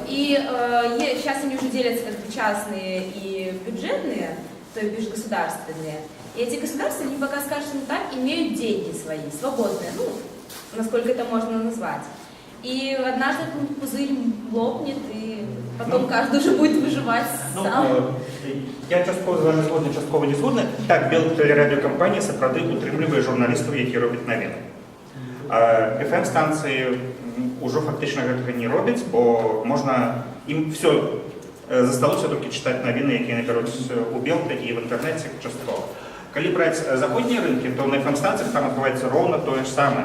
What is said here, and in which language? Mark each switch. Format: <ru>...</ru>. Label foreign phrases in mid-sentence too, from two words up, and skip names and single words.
<ru>И сейчас они уже делятся как бы частные и бюджетные, то есть государственные. И эти государства, они пока, скажем так, имеют деньги свои, свободные, насколько это можно назвать. И однажды пузырь лопнет, и потом каждый уже будет выживать сам.</ru> <uk>Я частково з вами згоден, частково не згоден. Так,</uk> <be>Белтелерадіокомпанія сапраўды утрымлівае журналістаў, які робяць навіны. FM-станцыі ўжо фактычна гэтага не робяць, бо можна ім все засталося толькі чытаць навіны, якія набяруць у Белта і в інтэрнэце часткова. Калі браць заходнія рынкі, то на FM-станцыях там адбываецца роўна тое ж самае.</be>